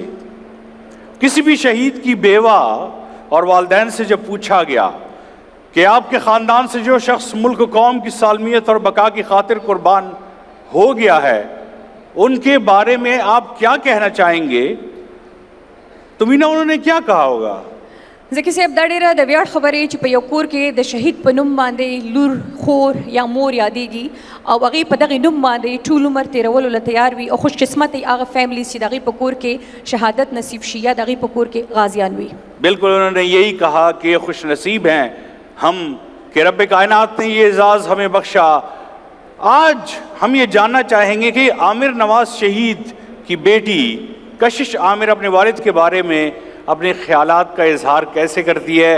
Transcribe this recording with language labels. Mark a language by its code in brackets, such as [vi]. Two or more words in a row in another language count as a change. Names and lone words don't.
[ur] کسی بھی شہید کی بیوہ اور والدین سے جب پوچھا گیا کہ آپ کے خاندان سے جو شخص ملک و قوم کی سالمیت اور بقا کی خاطر قربان ہو گیا ہے ان کے بارے میں آپ کیا کہنا چاہیں گے، تو مینا انہوں نے کیا کہا ہوگا؟ [ps] ځکه صاحب دا ډېره د ویاړ خبرې چې په یو کور کې د شهید په نوم باندې لور خور یا مور یادېږي او هغې په دغې نوم باندې ټول عمر تېرولو له تیار وي او خوش قسمت هغه فیملیز چې د هغې په کور کې شهادت نصیب شي یا د هغې په کور کې غازیان وي. [ur] بالکل انہوں نے یہی کہا کہ خوش نصیب ہیں ہم کہ رب کائنات نے یہ اعزاز ہمیں بخشا. آج ہم یہ جاننا چاہیں گے کہ عامر نواز شہید کی بیٹی کشش عامر اپنے والد کے بارے میں اپنے خیالات کا اظہار کیسے کرتی ہے.